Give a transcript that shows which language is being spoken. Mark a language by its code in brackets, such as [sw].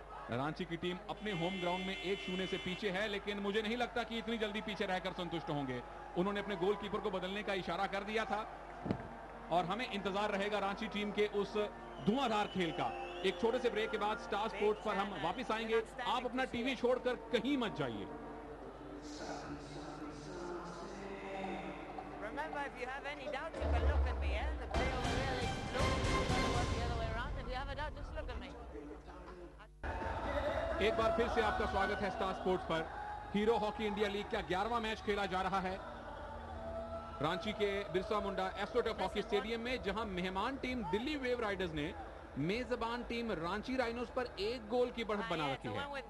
[hi] रांची की टीम अपने home ground में 1-0 से पीछे है, लेकिन मुझे नहीं लगता कि इतनी जल्दी पीछे रहकर संतुष्ट होंगे। उन्होंने अपने गोलकीपर को बदलने का इशारा कर दिया था और हमें इंतजार रहेगा रांची टीम के उस धुआंधार खेल का। एक छोटे से ब्रेक के बाद स्टार स्पोर्ट्स पर हम वापस आएंगे। आप अपना टीवी छोड़कर कहीं मत जाइए। [en] Remember, if you have any doubt, you can look at me, eh? The play over there, they look, the other way around. If you have a doubt, just look at me. [hi] एक बार फिर से आपका स्वागत है star sports पर। Hero hockey India league का 11वां match खेला जा रहा है रांची के Birsa Munda astroturf hockey stadium में, जहां मेहमान टीम दिल्ली वेव राइडर्स ने मेजबान टीम रांची राइनोस पर 1 गोल की बढ़त बना रखी है।